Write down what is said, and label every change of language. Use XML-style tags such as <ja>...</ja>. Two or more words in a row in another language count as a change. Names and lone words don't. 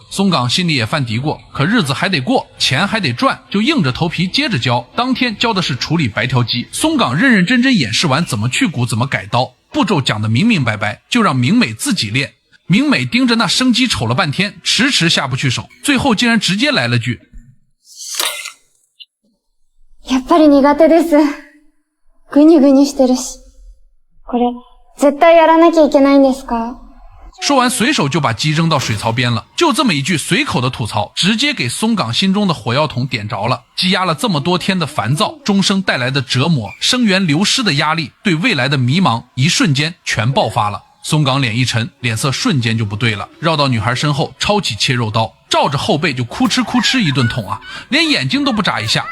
<zh>松冈心里也犯嘀咕，可日子还得过，钱还得赚，就硬着头皮接着教。当天教的是处理白条鸡，松冈认认真真演示完怎么去骨怎么改刀，步骤讲得明明白白，就让明美自己练。明美盯着那生鸡瞅了半天，迟迟下不去手，最后竟然直接来了句：</zh> <ja>やっぱり苦手です。ぐにゅぐにゅしてるし。これ絶対やらなきゃいけないんですか？</ja> <zh>说完随手就把鸡扔到水槽边了。就这么一句随口的吐槽，直接给松冈心中的火药桶点着了。积压了这么多天的烦躁，钟声带来的折磨，生源流失的压力，对未来的迷茫，一瞬间全爆发了。松冈脸一沉，脸色瞬间就不对了，绕到女孩身后抄起切肉刀，照着后背就哭哧哭哧一顿捅啊，连眼睛都不眨一下。</zh>